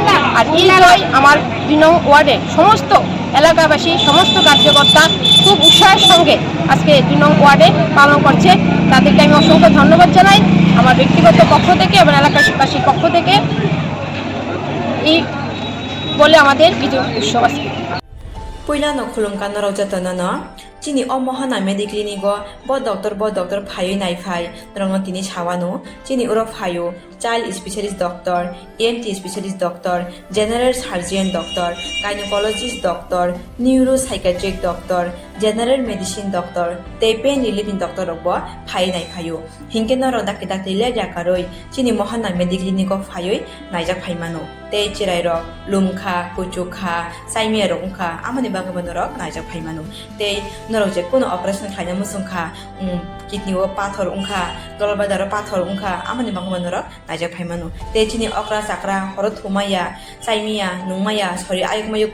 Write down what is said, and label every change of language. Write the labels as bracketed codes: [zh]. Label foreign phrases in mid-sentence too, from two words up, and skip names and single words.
[bn] আর এই জয় আমার 2 নং ওয়ার্ডের সমস্ত এলাকাবাসী, সমস্ত কার্যকর্তা খুব উৎসাহের সঙ্গে আজকে 2 নং ওয়ার্ডে পালন করছে। তাদেরকে আমি অসংখ্য ধন্যবাদ জানাই আমার ব্যক্তিগত পক্ষ থেকে এবং এলাকাবাসীর পক্ষ থেকে। এই বলে আমাদের বিজয় উৎসব আজকে। [trp] Puila no khulum kan no jatana no chini o mohana mediclinigo bo doctor phayo nai phai rong tini chawano chini uro phayo [en] child specialist doctor, ENT specialist doctor, general surgeon doctor, gynecologist doctor, neuropsychiatric doctor, general medicine doctor, [trp] te [en] pain relieving doctor [trp] rokbo phai nai phayo hingke no ro dak le jakaroi chini mohana mediclinigo phayo naijak phaimano te chirai ro lumkha kuchukha saimia rokha amani bagabano ro naijak phaimano te norok je kono operation khaina musungkha kidney o pathor ungkha dolbadar pathor ungkha amani bagabano ro naijak phaimano te chini okra sakra horo thumaya saimia nungmaya sori ayukmayu